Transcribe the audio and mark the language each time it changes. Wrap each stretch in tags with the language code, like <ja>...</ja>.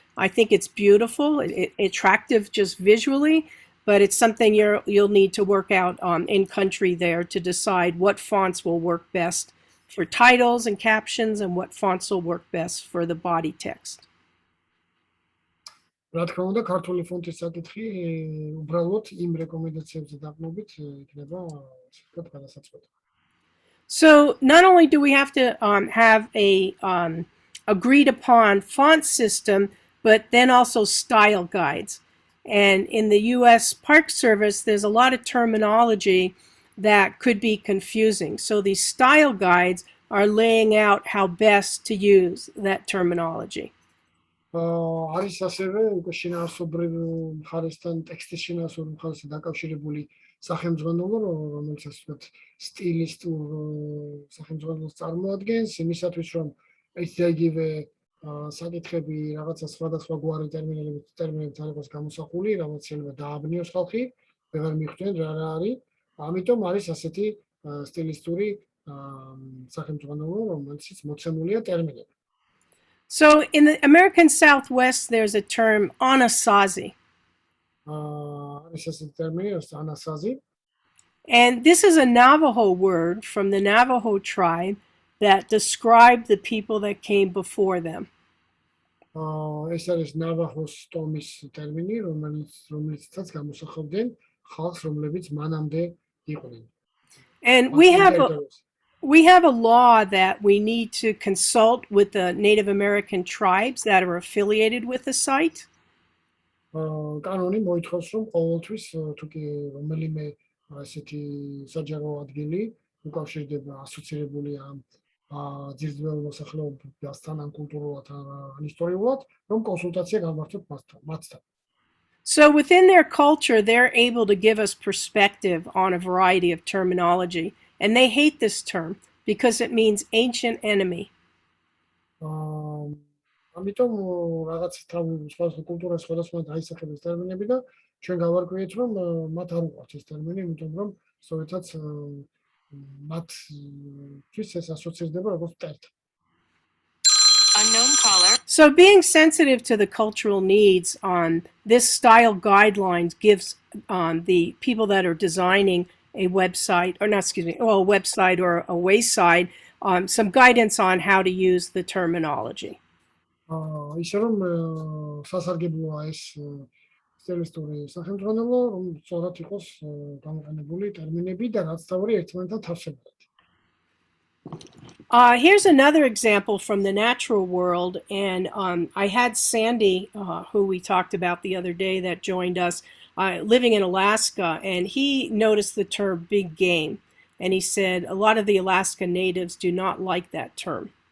<en>I think it's beautiful, attractive just visually, but it's something you'll need to work out in country there to decide what fonts will work best for titles and captions and what fonts will work best for the body text.</en> <ka>რა თქმა უნდა, ქართული ფონტის საკითხი უბრალოდ იმ რეკომენდაციებზე დაყრდნობით იქნება, ასე ვთქვათ, გადასაწყვეტი.</ka> <en>So not only do we have to have a agreed upon font system, but then also style guides. And in the U.S. Park Service, there's a lot of terminology that could be confusing. So these style guides are laying out how best to use that terminology.</en> <ka>არის ასევე უკვე შინაარსობრივ მხარესთან, ტექსტის შინაარსობრივ მხარესთან დაკავშირებული სახელმძღვანელო, რომელიც ასე ვთქვათ, სტილისტურ სახელმძღვანელოს წარმოადგენს, იმისათვის რომ ეს იგივე საკითხები რაღაცა სხვადასხვა გვარი ტერმინებით არ იყოს გამოსახული, რაღაც შეიძლება დააბნიოს ხალხი, ვეღარ მიხვდნენ რა არის. ამიტომ არის ასეთი სტილისტური სახელმძღვანელო, რომელშიც მოცემულია ტერმინები.</ka> <en>So in the American Southwest, there's a term Anasazi.</en> <ka>არის ასეთი ტერმინი, Anasazi.</ka> <en>And this is a Navajo word from the Navajo tribe that described the people that came before them.</en> <ka>ეს არის ნავაჰოს ტომის ტერმინი, რომელიცაც გამოსახავდნენ ხალხს, რომლებიც მანამდე იყვნენ.</ka> <en>And we have a law that we need to consult with the Native American tribes that are affiliated with the site.</en> <ka>კანონი მოითხოვს, რომ ყოველთვის თუ კი რომელიმე ესეთი საჯარო ადგილი უკავშირდება ასოცირებული ამ ძირძველ მოსახლეობასთან ან კულტურულად ან ისტორიულად, რომ კონსულტაცია გამართოთ მათთან.</ka> <en>So within their culture, they're able to give us perspective on a variety of terminology. And they hate this term because it means ancient enemy.</en> <ka>ამიტომ რაღაც სხვადასხვა კულტურას სხვადასხვა დაისახების ტერმინები და ჩვენ გავარკვიეთ, რომ მათ არ უყვართ ეს ტერმინი, იმიტომ რომ სწორედაც მათთვის ეს ასოცირდება როგორც მტერთან.</ka> <en>So being sensitive to the cultural needs, this style guidelines gives the people that are designing a website, or not, excuse me, a website or a wayside, some guidance on how to use the terminology.</en> <ka>ისე რომ სასარგებლოა ეს სტილისტური სახელმძღვანელო, რომ სწორად იყოს გამოყენებული ტერმინები და რაც თავი ერთმანეთთან თავსებურად.</ka> <en>Here's another example from the natural world, and I had Sandy, who we talked about the other day, that joined us, living in Alaska, and he noticed the term big game, and he said a lot of the Alaska natives do not like that term.</en>